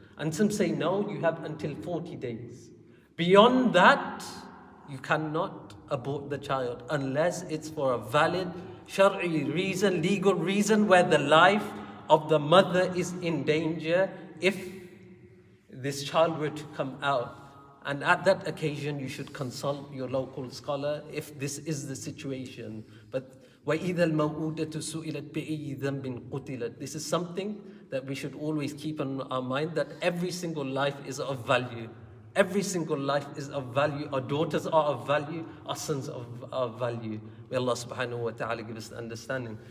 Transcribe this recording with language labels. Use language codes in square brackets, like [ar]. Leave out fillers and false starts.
[en] And some say no, you have until 40 days. Beyond that, you cannot abort the child unless it's for a valid shar'i reason, legal reason, where the life of the mother is in danger if this child were to come out. And at that occasion, you should consult your local scholar if this is the situation. But [ar] وَإِذَا الْمَوْءُودَةُ سُئِلَتْ بِأَيِّ ذَنْبٍ قُتِلَتْ. [en] This is something that we should always keep in our mind, that every single life is of value. Every single life is of value. Our daughters are of value. Our sons are of value. May Allah subhanahu wa ta'ala give us the understanding.